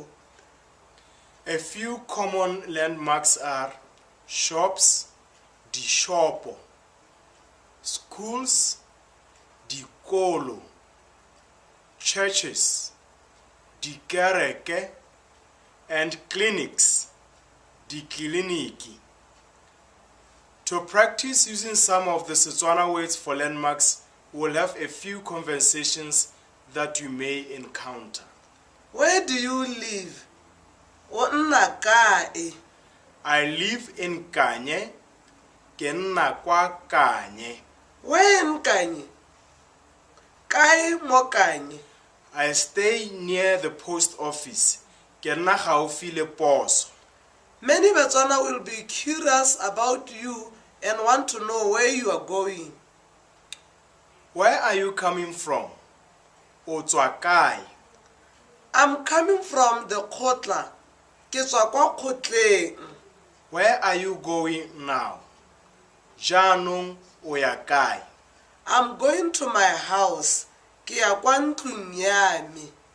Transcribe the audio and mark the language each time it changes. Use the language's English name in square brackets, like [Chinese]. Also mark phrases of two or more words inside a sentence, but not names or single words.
[English] A few common landmarks are shops, dishopo, schools, dikolo, churches, dikereke, and clinics, dikliniki. To practice using some of the Setswana words for landmarks, we'll have a few conversations that you may encounter. Where do you live? [Tswana] O nna kae? [English] I live in Kanye, [Tswana] ke nna kwa Kanye. [English] Where in Kanye? [Tswana] Kae mo Kanye? [English] I stay near the post office, [Tswana] ke nna gaufi le poso. [English] Many Botswana will be curious about you and want to know where you are going. Where are you coming from? [Tswana] O tswa kae? [English] I'm coming from the Kgotla. [Tswana] Ke tswa kwa Kgotleng. [English] Where are you going now? [Tswana] Jaanong o ya kae? [English] I'm going to my house. [Tswana] Ke ya kwa ntlong ya me.